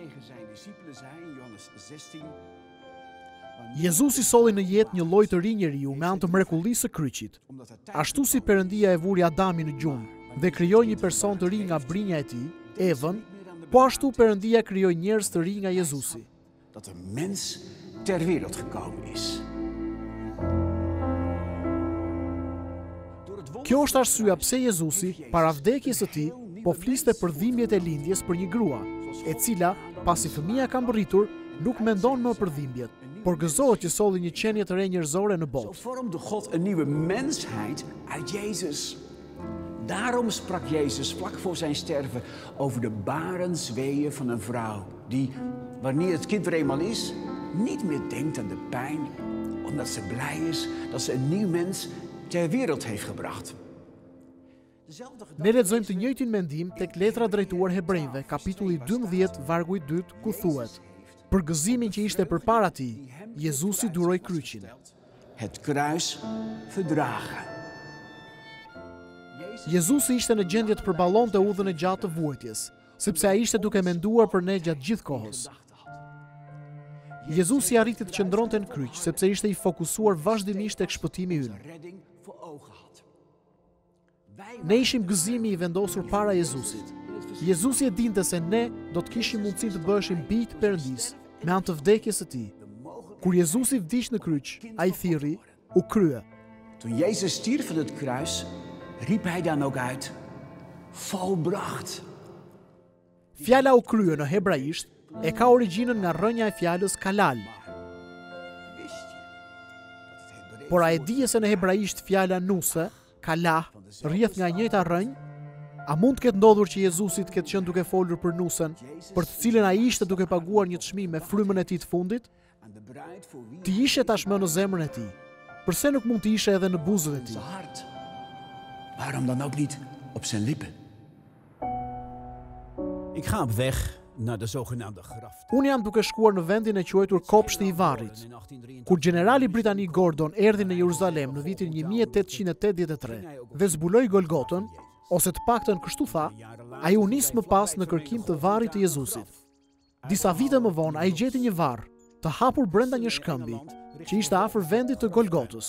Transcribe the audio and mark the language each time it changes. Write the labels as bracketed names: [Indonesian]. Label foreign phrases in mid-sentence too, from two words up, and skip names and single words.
[Albanian] Jezusi solli në jetë një lloj të ri njeriu me anë të mrekullisë së kryqit. Ashtu si Perëndia e vuri Adamin në gjumë dhe krijoi një person të ri nga brinja e tij, Evën, po ashtu Perëndia krijoi njerëz të ri nga Jezusi. [Dutch] Dat een mens ter wereld gekomen is. [Albanian] Kjo është arsyeja pse Jezusi, para vdekjes së tij, po fliste për dhimbjet e lindjes për një grua, e cila, pasi fëmia ka mbërritur, nuk mendon më për dhimbjet, por gëzohet që solli një qenie të re njerëzore në botë. [Dutch] Zo vormde God een nieuwe mensheid uit Jezus. Daarom sprak Jezus vlak voor zijn sterven over de barensweeën van een vrouw die, wanneer het kind er eenmaal is, niet meer denkt aan de pijn, omdat ze blij is dat ze een nieuw mens ter wereld heeft gebracht. [Albanian] Ne lexojmë të njëjtin mendim tek letra drejtuar Hebrejve, kapitulli 12, vargu i 2, ku thuhet: për gëzimin që ishte përpara tij, Jezusi duroi kryqin. [Dutch] Het kruis verdragen. [Albanian] Jezusi ishte në gjendje të përballonte udhën e gjatë të vuajtjes, sepse ai ishte duke menduar për ne gjatë gjithë kohës. Jezusi arriti të qëndronte në kryq, sepse ishte i fokusuar vazhdimisht tek shpëtimi ynë. Ne ishim gëzimi i vendosur para Jezusit. Jezusi e dinte se ne do të kishim mundësi të bëheshim bij të Perëndisë me anë të vdekjes së tij. Kur Jezusi vdiq në kryq, ai thirrri, u krye. [Dutch] Toen Jezus stierf van het kruis, riep hij dan ook uit: volbracht. [Albanian] Fjala u krye në hebraisht e ka origjinën nga rrënja e fjalës kalal. Por a e dije se në hebraisht fjala nuse, kalah, rrjedh nga e njëjta rrënjë? A mund të ketë ndodhur që Jezusi të ketë qenë duke folur për nusen, për të cilën ai ishte duke paguar një çmim me frymën e tij të fundit? Ti ishe tashmë në zemrën e tij. Përse nuk mund të ishe edhe në buzët e tij? [Dutch] Waarom dan ook niet op zijn lippen? Ik ga op weg naar de zogenaamde graftombe. [Albanian] Unë jam duke shkuar në vendin e quajtur Kopshti i Varrit. Kur generali britanik Gordon erdhi në Jeruzalem në vitin 1883 dhe zbuloi Golgotën, ose të paktën kështu tha, ai u nis më pas në kërkim të varrit të Jezusit. Disa vite më vonë ai gjeti një varr, të hapur brenda një shkëmbi, që ishte afër vendit të Golgotës.